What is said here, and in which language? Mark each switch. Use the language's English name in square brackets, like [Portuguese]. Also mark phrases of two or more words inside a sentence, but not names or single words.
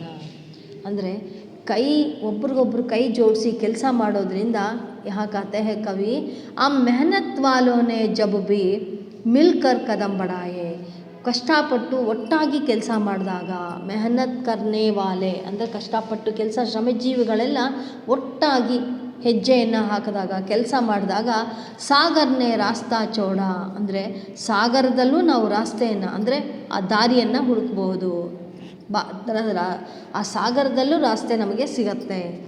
[Kannada] ಅಂದರೆ ಕೈ ಒಬ್ರಿಗೊಬ್ರು ಕೈ ಜೋಡಿಸಿ ಕೆಲಸ ಮಾಡೋದ್ರಿಂದ [Hindi] यहाँ कहते हैं कवि, आ मेहनत वालों ने जब भी मिलकर कदम बढ़ाए, [Kannada] ಕಷ್ಟಪಟ್ಟು ಒಟ್ಟಾಗಿ ಕೆಲಸ ಮಾಡಿದಾಗ, [Hindi] मेहनत करने वाले [Kannada] ಅಂದರೆ ಕಷ್ಟಪಟ್ಟು ಕೆಲಸ ಶ್ರಮಜೀವಿಗಳೆಲ್ಲ ಒಟ್ಟಾಗಿ ಹೆಜ್ಜೆಯನ್ನು ಹಾಕಿದಾಗ, ಕೆಲಸ ಮಾಡಿದಾಗ, [Hindi] सागर ने रास्ता छोड़ा [Kannada] ಅಂದರೆ ಸಾಗರದಲ್ಲೂ ನಾವು ರಾಸ್ತೆಯನ್ನು ಅಂದರೆ ಆ ದಾರಿಯನ್ನು ಹುಡುಕ್ಬೋದು, ಆ ಸಾಗರದಲ್ಲೂ ರಾಸ್ತೆ ನಮಗೆ ಸಿಗತ್ತೆ.